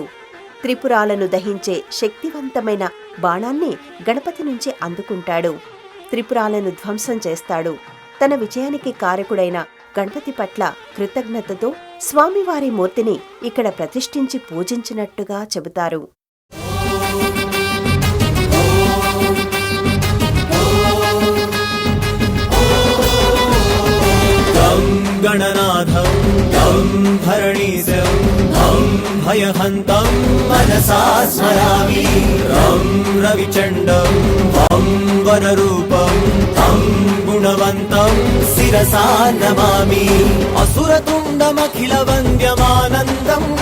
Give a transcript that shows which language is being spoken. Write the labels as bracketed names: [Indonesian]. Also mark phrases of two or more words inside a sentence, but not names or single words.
[Telugu] త్రిపురాలను దహించే శక్తివంతమైన బాణాన్ని గణపతి నుంచి అందుకుంటాడు. త్రిపురాలను ధ్వంసం చేస్తాడు. తన విజయానికి కారకుడైన గణపతి పట్ల కృతజ్ఞతతో స్వామివారి మూర్తిని ఇక్కడ ప్రతిష్ఠించి పూజించినట్టుగా చెబుతారు. [Sanskrit] गणनाथं तं धरणीशं तं भयहन्तं मनसा स्मरामि रं रविचण्डं तं वररूपं तं गुणवन्तं शिरसा नमामि असुरतुण्डमखिलवन्द्यमानन्दं